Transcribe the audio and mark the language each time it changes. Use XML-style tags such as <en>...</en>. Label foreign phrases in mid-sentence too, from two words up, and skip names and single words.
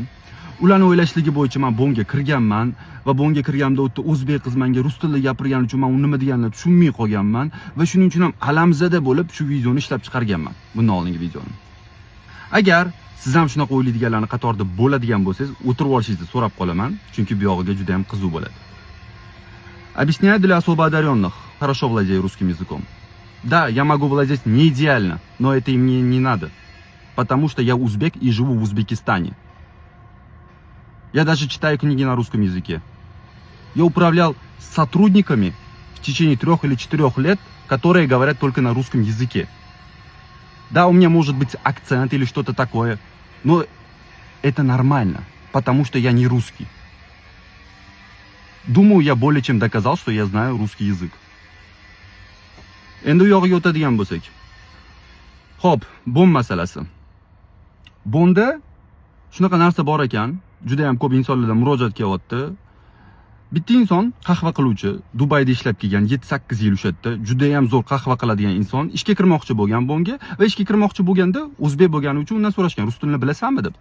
<uz>Ularni o'ylashligi bo'yicha men bonga kirganman va bonga kirganimda o'tda o'zbek qiz menga rus tilida gapirgani uchun men uni nima deganini tushunmay qolganman va shuning uchun ham alamzada bo'lib shu videoni ishlab chiqarganman. Bundan oldingi videoni. Agar siz ham shunaqa o'ylaydiganlarning qatorida bo'ladigan bo'lsangiz, o'tirib olishingizni so'rab qolaman, chunki bu yog'iga juda ham qiziq bo'ladi.</uz> <ru>Объясняю для особо одаренных, хорошо владею русским языком. Да, я могу владеть не идеально, но это и мне не надо, потому что я узбек и живу в Узбекистане. Я даже читаю книги на русском языке. Я управлял сотрудниками в течение 3 или 4 лет, которые говорят только на русском языке. Да, у меня может быть акцент или что-то такое, но это нормально, потому что я не русский. Думаю, я более чем доказал, что я знаю русский язык.</ru> <uz>Endi u yog'iga o'tadigan bo'lsak. Xo'p, bon masalasi. Bonda shunaqa narsa bor ekan, juda ham ko'p insonlardan murojaat kelyapti. Bitta inson qahva qiluvchi, Dubayda ishlab kelgan, 7-8 yil o'shatdi, juda ham zo'r qahva qiladigan inson ishga kirmoqchi bo'lgan bonga va ishga kirmoqchi bo'lganda o'zbek bo'lgani uchun undan so'rashgan, rus tilini bilasanmi deb.</uz>